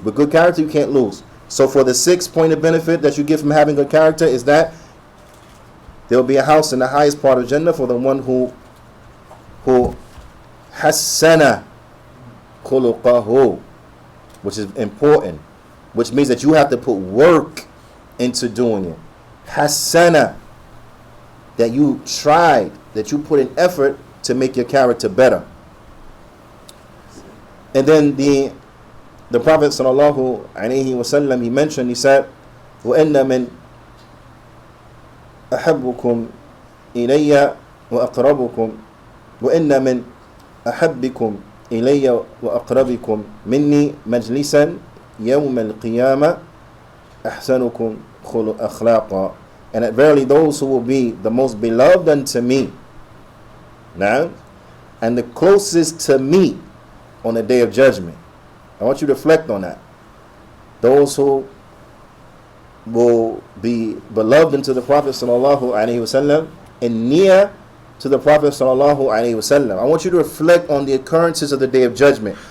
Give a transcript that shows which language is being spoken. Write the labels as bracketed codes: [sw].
[en] With good character, you can't lose. So for the 6th point of benefit that you get from having good character is that there will be a house in the highest part of Jannah for the one who [ar] hassana khuluqahu, [en] which is important, which means that you have to put work into doing it. Hassana, that you tried, that you put in effort to make your character better. And then the Prophet sallallahu alaihi wasallam, he mentioned, he said, [ar] وَإِنَّ مِنْ أَحَبُّكُمْ إِلَيَّ وَأَقْرَبُكُمْ وَإِنَّ مِنْ أَحَبِّكُمْ إِلَيَّ وَأَقْرَبِكُمْ مِنِّي مَجْلِسًا يَوْمَ الْقِيَامَةِ أَحْسَنُكُمْ أَخْلَاقًا [en] and that verily those who will be the most beloved unto me, now, and the closest to me on the day of judgment. I want you to reflect on that. Those who will be beloved unto the Prophet sallallahu alaihi wasallam and near to the Prophet sallallahu alaihi wasallam. I want you to reflect on the occurrences of the day of judgment.